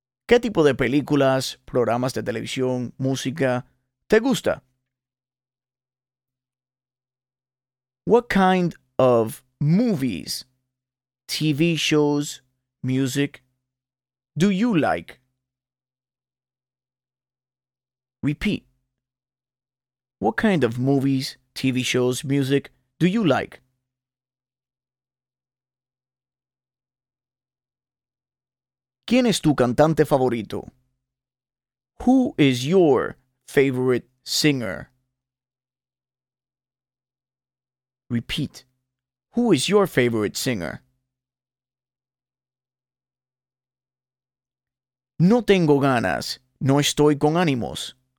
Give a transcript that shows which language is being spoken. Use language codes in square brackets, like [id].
[es] ¿Qué tipo de películas, programas de televisión, música te gusta? [en] What kind of movies, TV shows, music do you like? Repeat. What kind of movies, TV shows, music do you like? [es] ¿Quién es tu cantante favorito? [en] Who is your favorite singer? Repeat. Who is your favorite singer? [es] No tengo ganas. No estoy con ánimos.